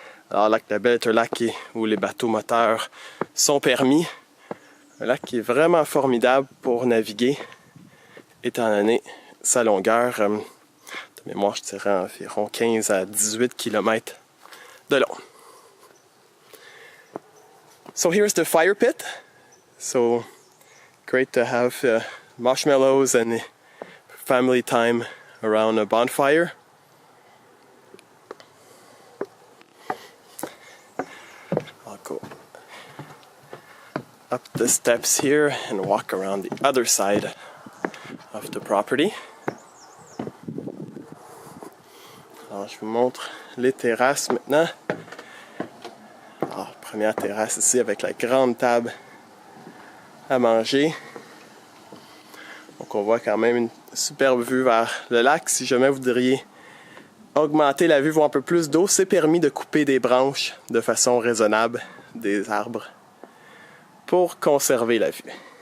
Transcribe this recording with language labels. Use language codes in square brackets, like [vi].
[fr] Alors, Lac-la-Belle est un lac où les bateaux moteurs sont permis. Un lac qui est vraiment formidable pour naviguer, étant donné sa longueur. De mémoire, je dirais environ 15 à 18 km de long. [en] So here's the fire pit. So great to have marshmallows and family time around a bonfire. I'll go up the steps here and walk around the other side of the property. [fr] Alors, je vous montre les terrasses maintenant. Alors, première terrasse ici avec la grande table à manger. Donc, on voit quand même une superbe vue vers le lac. Si jamais vous voudriez augmenter la vue, voir un peu plus d'eau, c'est permis de couper des branches de façon raisonnable des arbres pour conserver la vue.